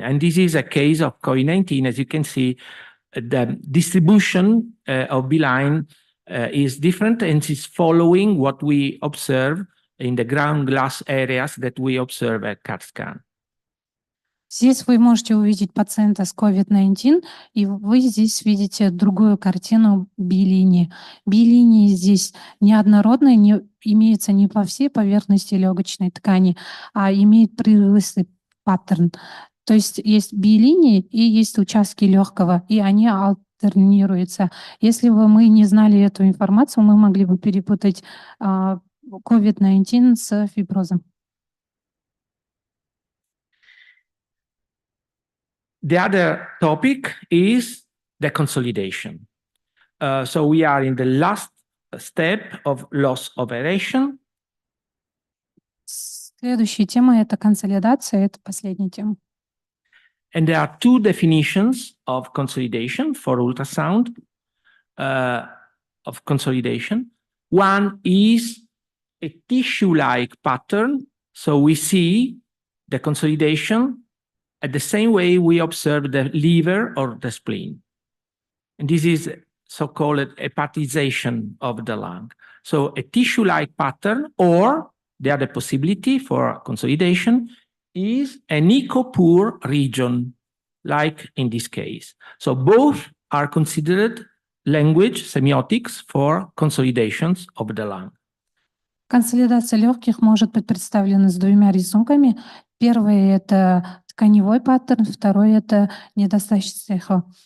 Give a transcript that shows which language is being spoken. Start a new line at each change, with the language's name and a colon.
English: And this is a case of COVID-19. As you can see, the distribution of B line is different and is following what we observe in the ground glass areas that we observe at CAT scan.
Russian: Здесь вы можете увидеть пациента с COVID-19, и вы здесь видите другую картину Би-линии. Би-линии здесь неоднородные, не имеются не по всей поверхности легочной ткани, а имеют прерывистый паттерн. То есть есть Би-линии и есть участки легкого, и они альтернируются. Если бы мы не знали эту информацию, мы могли бы перепутать COVID-19 с фиброзом.
English: The other topic is the consolidation. So we are in the last step of loss of aeration.
Russian: Следующая тема — это консолидация, это последняя тема.
English: And there are two definitions of consolidation for ultrasound, of consolidation. One is a tissue-like pattern. So we see the consolidation at the same way we observe the liver or the spleen. And this is so-called hepatization of the lung. So a tissue-like pattern, or the other possibility for consolidation is an echo-poor region, like in this case. So both are considered language semiotics for consolidations of the lung.
Russian: Консолидация легких может быть представлена с двумя рисунками. Первый — это тканевой паттерн, второй — это недостаточность эхо.